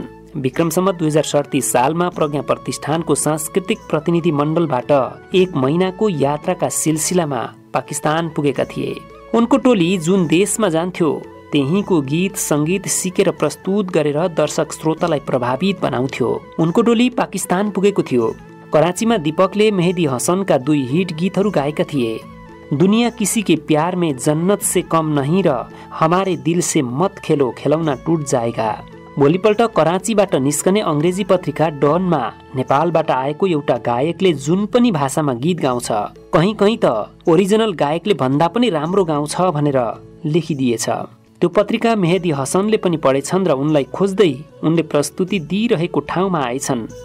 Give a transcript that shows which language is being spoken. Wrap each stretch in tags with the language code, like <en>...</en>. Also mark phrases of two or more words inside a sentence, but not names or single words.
<ne>विक्रम सम्वत 2037 सालमा प्रज्ञा प्रतिष्ठानको सांस्कृतिक प्रतिनिधि मण्डलबाट 1 महिनाको यात्राका सिलसिलामा पाकिस्तान पुगेका थिए। उनको टोली जुन देशमा जान्थ्यो त्यहीँको गीत संगीत सिकेर प्रस्तुत गरेर दर्शक श्रोतालाई प्रभावित बनाउँथ्यो। उनको टोली पाकिस्तान पुगेको थियो। कराचीमा दीपकले मेहदी हसनका 2 हिट गीतहरू गाएका थिए, दुनिया किसी के प्यार में जन्नत से कम नहीं र हमारे दिल से मत खेलो खिलौना टूट जाएगा। भोलिपल्ट कराचीबाट निस्कने अंग्रेजी पत्रिका डनमा नेपालबाट आएको एउटा गायकले जुन पनि भाषामा गीत गाउँछ, कहीँ कहीँ त ओरिजिनल गायकले भन्दा पनि राम्रो गाउँछ भनेर लेखिदिएछ। त्यो पत्रिका मेहदी हसनले पनि पढेछन् र उनलाई खोज्दै उनले प्रस्तुति दिइरहेको ठाउँमा आएछन्।</ne>